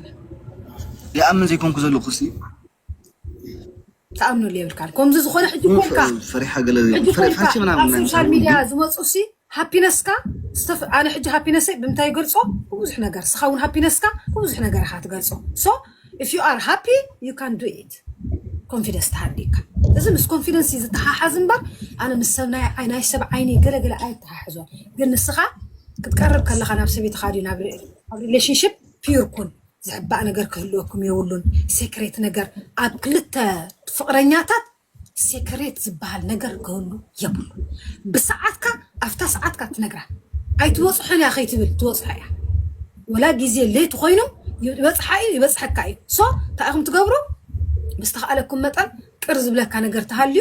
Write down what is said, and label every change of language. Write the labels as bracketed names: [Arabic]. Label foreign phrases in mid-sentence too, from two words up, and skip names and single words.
[Tigrinya] ይኣምን ዘይኮንኩ ዘለኹ ሲ ተኣምነሉ የብልካን ከምዚ ዝኾነ ሕጂ ኮልካ ፈሪሓ ገለ ፈሪሓ ምናምን [English] social media [Tigrinya] ዝመፁ ሲ ሃፒነስካ ኣነ ሕጂ ሃፒነሰይ ብምንታይ ገልጾ ብዙሕ ነገር ስኻ እውን ሃፒነስካ ብዙሕ ነገር ኢኻ ትገልጾ ሶ [English] if you are happy you can do it confidence [Tigrinya] ተሃዲካ እዚ ምስ ኮንፊደንስ ዝተሓሓዝ እምበር ኣነ ምስ ሰብ ናይ ሰብ ዓይኒ ገለገለ ኣይተሓሕዞ ግን ንስኻ ክትቀርብ ከለኻ ናብ ሰበይትኻ ድዩ ናብ ሪሌሽንሽፕ ፒር ኩን ዝዕባእ ነገር ክህልወኩም የብሉን ሴክሬት ነገር ኣብ ክልተ ፍቅረኛታት ሴክሬት ዝበሃል ነገር ክህሉ የብሉ ብሰዓትካ ኣፍታ ሰዓትካ ትነግራ ኣይትወፅሕን ያ ከይትብል ትወፅሕ እያ ወላ ግዜ ሌት ኮይኑ ይበፅሓ እዩ ይበፅሐካ እዩ ሶ ታኢኹም ትገብሩ ብዝተኸኣለኩም መጠን ቅር ዝብለካ ነገር ተሃልዩ